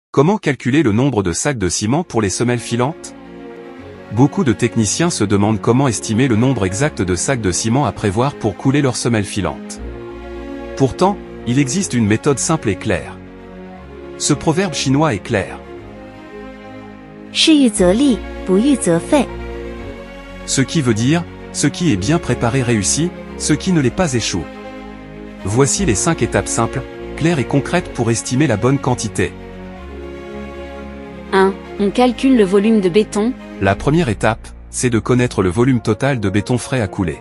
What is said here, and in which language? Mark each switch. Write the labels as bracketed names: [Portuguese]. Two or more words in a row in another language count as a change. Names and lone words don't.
[French] Comment calculer le nombre de sacs de ciment pour les semelles filantes? Beaucoup de techniciens se demandent comment estimer le nombre exact de sacs de ciment à prévoir pour couler leurs semelles filantes. Pourtant, il existe une méthode simple et claire. Ce proverbe chinois est clair. [Chinese] 事预则立，不预则废. [French] Ce qui veut dire, ce qui est bien préparé réussit, ce qui ne l'est pas échoue. Voici les 5 étapes simples, claires et concrètes pour estimer la bonne quantité. 1. On calcule le volume de béton. La première étape, c'est de connaître le volume total de béton frais à couler.